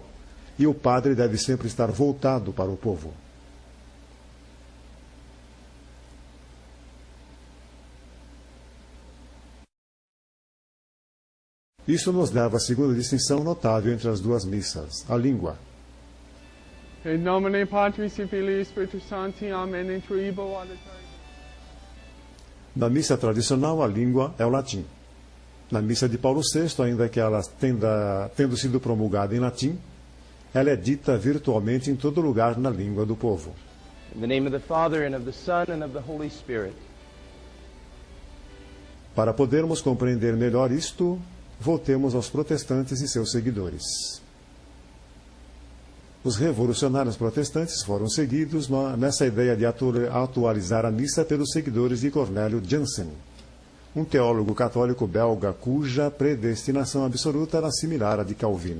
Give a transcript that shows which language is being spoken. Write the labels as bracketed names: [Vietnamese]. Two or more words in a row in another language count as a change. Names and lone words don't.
[Portuguese] E o padre deve sempre estar voltado para o povo. Isso nos leva à segunda distinção notável entre as duas missas, a língua. [Latin] In nomine Patris et Filii Spiritus Sancti, Amen, in tribo auditorio. [Portuguese] Na missa tradicional, a língua é o latim. Na missa de Paulo VI, ainda que ela tendo sido promulgada em latim, ela é dita virtualmente em todo lugar na língua do povo. [English] In the name of the Father, and of the Son, and of the Holy Spirit. [Portuguese] Para podermos compreender melhor isto, voltemos aos protestantes e seus seguidores. Os revolucionários protestantes foram seguidos nessa ideia de atualizar a missa pelos seguidores de Cornélio Jansen, um teólogo católico belga cuja predestinação absoluta era similar à de Calvino.